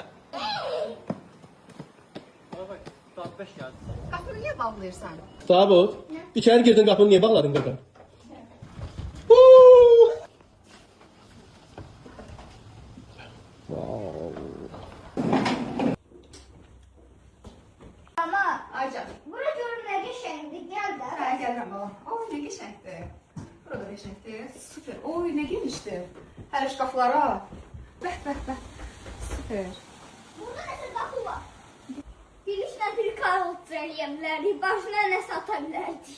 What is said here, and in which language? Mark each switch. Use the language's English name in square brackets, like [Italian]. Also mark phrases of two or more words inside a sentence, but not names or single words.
[Turkish] Bak, saat 5 geldi. [Azerbaijani] Qapını niyə bağlayırsan? Sabot. [Turkish] İçeri girdin kapını niye bağladın kaka? Ama Aycan. [Azerbaijani] bura görün nə qəşəngdir, gəl də. Hə, gəlirəm balam. Oy, nə qəşəngdir. Burada qəşəngdir. Süper. Oy, nə genişdir. Hər şkaflara. Bəh, bəh, bəh. Süper. Burada nəsə qapı var. Girişlə bir karot eləyə bilərdik, başına nə sata bilərdik.